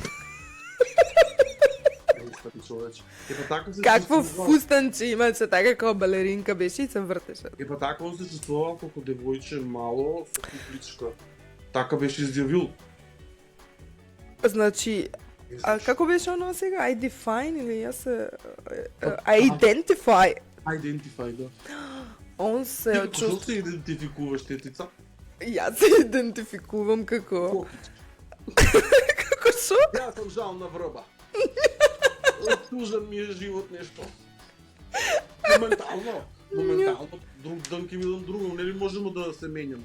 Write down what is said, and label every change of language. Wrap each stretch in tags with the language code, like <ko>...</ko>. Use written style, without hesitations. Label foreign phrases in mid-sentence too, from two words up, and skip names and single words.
<mk>Човече. Епа така се Какво чувствував. фустанче имаше, така како балеринка беше и се вртеше. Епа така он се чувствувал како девојче мало со купличка. Така беше изјавил. Значи, а како беше оно сега?</mk> <en>I define</en> <mk>или јас се...</mk> <en>I identify. Identify,</en> <mk>да. Он се Ти чувствува... како се идентификуваш, тетица? Јас се идентификувам како... Кокич. Како шо? Јас сум жал на врба. Тужен ми е живот нешто. Моментално, друг ден ќе видам друго, нели можеме да се менјаме?</mk>